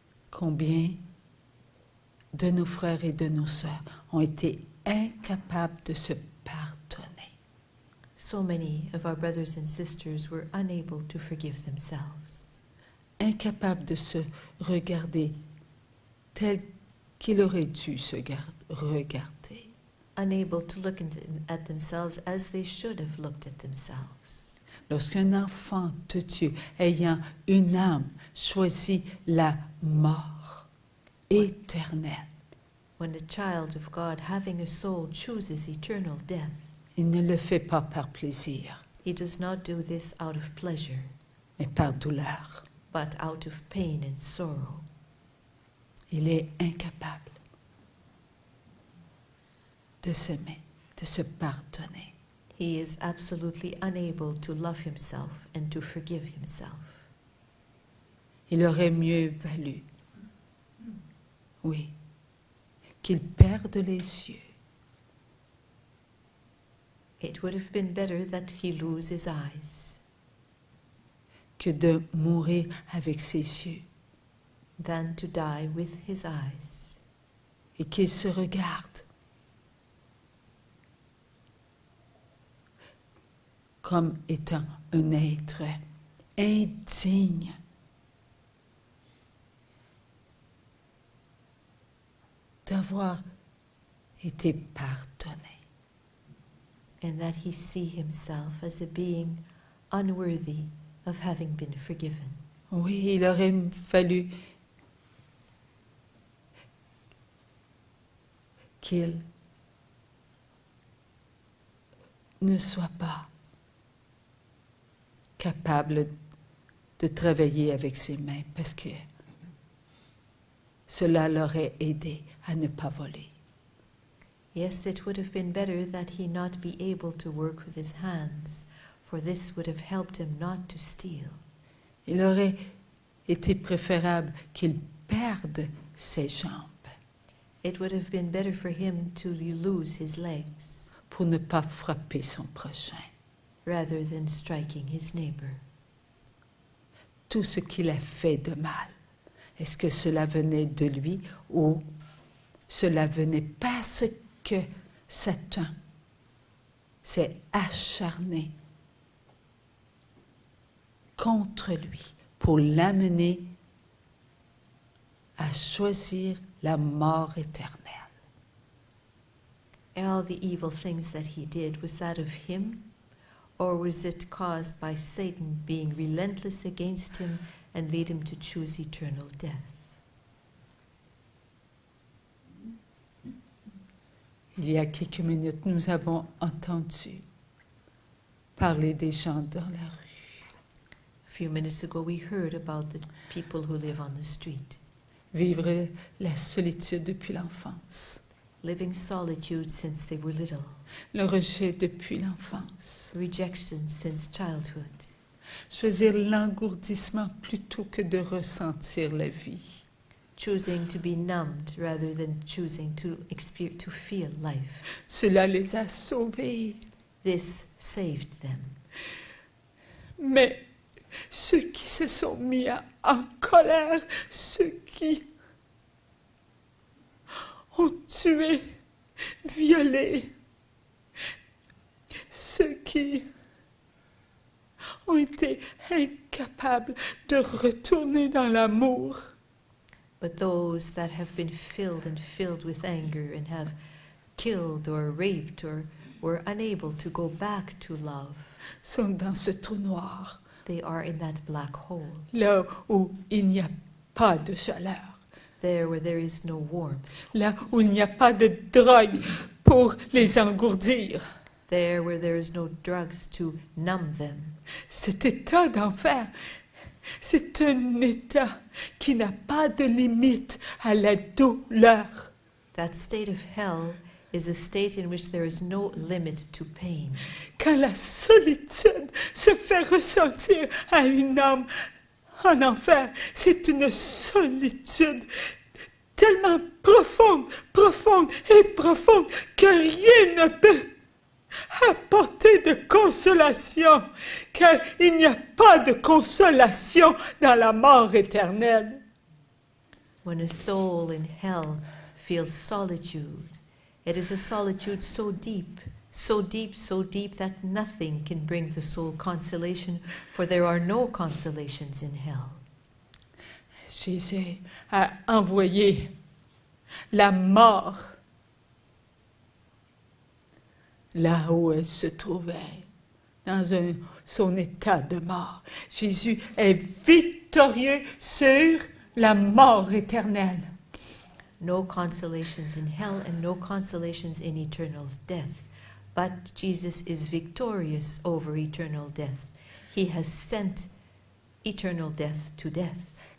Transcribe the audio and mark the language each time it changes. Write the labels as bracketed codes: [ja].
[fr] Combien de nos frères et de nos sœurs ont été incapables de se pardonner. [en] So many of our brothers and sisters were unable to forgive themselves, [fr] Incapables de se regarder tel qu'il aurait dû se regarder. [en] unable to look at themselves as they should have looked at themselves. [fr] Lorsqu'un enfant de Dieu ayant une âme choisit la mort éternelle, [en] When a child of God, having a soul, chooses eternal death, [fr] il ne le fait pas par plaisir, [en] he does not do this out of pleasure, [fr] mais par douleur. [en] but out of pain and sorrow. [fr] Il est incapable de s'aimer, de se pardonner. [en] He is absolutely unable to love himself and to forgive himself. [fr] Il aurait mieux valu, oui, qu'il perde les yeux [en] It would have been better that he lose his eyes [fr] que de mourir avec ses yeux [en] than to die with his eyes, [fr] et qu'il se regarde comme étant un être indigne d'avoir été pardonné. [en] and that he see himself as a being unworthy of having been forgiven. [fr] Oui, il aurait fallu qu'il ne soit pas capable de travailler avec ses mains parce que cela l'aurait aidé à ne pas voler. [en] Yes, it would have been better that he not be able to work with his hands, for this would have helped him not to steal. [fr] Il aurait été préférable qu'il perde ses jambes [en] It would have been better for him to lose his legs [fr] pour ne pas frapper son prochain. [en] rather than striking his neighbor. [fr] Tout ce qu'il a fait de mal, est-ce que cela venait de lui ou cela venait parce que Satan s'est acharné contre lui pour l'amener à choisir la mort éternelle. [en] All the evil things that he did, was that of him? Or was it caused by Satan being relentless against him and lead him to choose eternal death? [fr] Il y a quelques minutes, nous avons entendu parler des gens dans la rue, [en] A few minutes ago we heard about the people who live on the street, [fr] vivre la solitude depuis l'enfance, [en] living solitude since they were little, [fr] le rejet depuis l'enfance, [en] rejection since childhood, [fr] choisir l'engourdissement plutôt que de ressentir la vie. [en] choosing to be numbed rather than choosing to feel life. [fr] Cela les a sauvés. [en] This saved them. [fr] Mais ceux qui se sont mis en colère, ceux qui ont tué, violé, ceux qui ont été incapables de retourner dans l'amour, [en] But those that have been filled with anger and have killed or raped or were unable to go back to love, [fr] sont dans ce trou noir, [en] they are in that black hole, [fr] là où il n'y a pas de chaleur, [en] there where there is no warmth, [fr] là où il n'y a pas de drogue pour les engourdir. [en] there where there is no drugs to numb them. [fr] Cet état d'enfer, c'est un état qui n'a pas de limite à la douleur. [en] That state of hell is a state in which there is no limit to pain. [fr] Quand la solitude se fait ressentir à une âme en enfer, c'est une solitude tellement profonde, profonde et profonde que rien ne peut apporter de consolation, car il n'y a pas de consolation dans la mort éternelle. [en] When a soul in hell feels solitude, it is a solitude so deep, so deep, so deep that nothing can bring the soul consolation, for there are no consolations in hell. [fr] Jésus a envoyé la mort là où elle se trouvait, dans son état de mort. Jésus est victorieux sur la mort éternelle. [en] No consolations in hell and no consolations in eternal death. But Jesus is victorious over eternal death. He has sent eternal death to death.